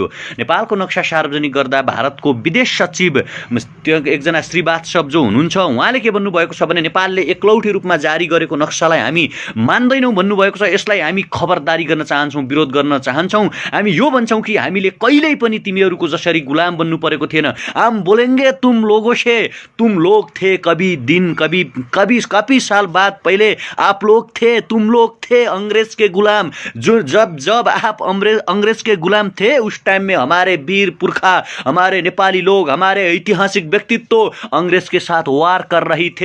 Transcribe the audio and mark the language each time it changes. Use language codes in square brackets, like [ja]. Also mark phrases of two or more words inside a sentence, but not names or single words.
[ne] नेपालको नक्सा सार्वजनिक गर्दा भारतको विदेश सचिव त्यो एकजना श्रीवास्तव जो हुनुहुन्छ उहाँले के भन्नुभएको छ भने नेपालले एकलौटी रूपमा जारी गरेको नक्सालाई हामी मान्दैनौँ भन्नुभएको छ। यसलाई हामी खबरदारी गर्न चाहन्छौँ, विरोध गर्न चाहन्छौँ। हामी यो भन्छौँ कि हामीले कहिल्यै पनि तिमीहरूको जसरी गुलाम बन्नु परेको थिएन। [hi] हम बोलेंगे तुम लोगों से, तुम लोग थे कभी दिन कभी साल बाद पहले आप लोग थे, तुम लोग थे अंग्रेज के गुलाम। जो जब आप अंग्रेज के गुलाम थे उस टाइम में हमारे वीर पुरखा, हमारे नेपाली लोग, हमारे ऐतिहासिक व्यक्तित्व अंग्रेज के साथ वार कर रही थे।